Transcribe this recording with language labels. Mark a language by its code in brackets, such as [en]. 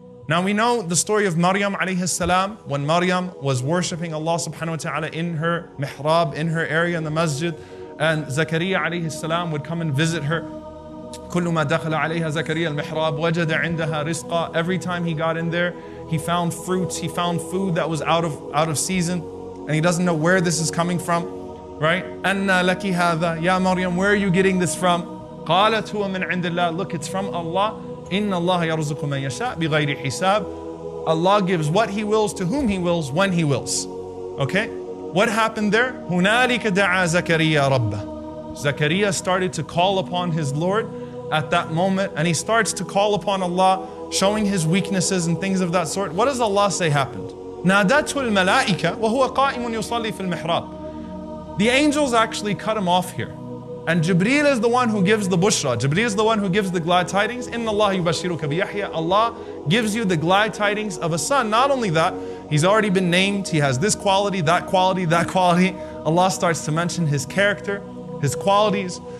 [en] Now we know the story of Maryam alayhi salam, when Maryam was worshipping Allah subhanahu wa ta'ala in her mihrab, in her area in the masjid, and Zakaria alayhi salam would come and visit her. [ar] كل ما دخل عليها زكريا المحراب وجد عندها رزقا. [en] Every time he got in there, he found fruits, he found food that was out of season, and he doesn't know where this is coming from, right? [ar] أنى لك هذا يا مريم, [en] where are you getting this from? [ar] قالت هو من عند الله. [en] Look, it's from Allah. [ar] إن الله يرزق من يشاء بغير حساب. [en] Allah gives what He wills to whom He wills when He wills. Okay? What happened there? [ar] هنالك دعا زكريا ربه. [en] Zakaria started to call upon his Lord at that moment, and he starts to call upon Allah, showing his weaknesses and things of that sort. What does Allah say happened? [ar] نادته الملائكة وهو قائم يصلي في المحراب. [en] The angels actually cut him off here. And Jibreel is the one who gives the bushra. Jibreel is the one who gives the glad tidings. [ar] Inna Allah yubashiruka biyahya. [en] Allah gives you the glad tidings of a son. Not only that, he's already been named. He has this quality, that quality, that quality. Allah starts to mention his character, his qualities.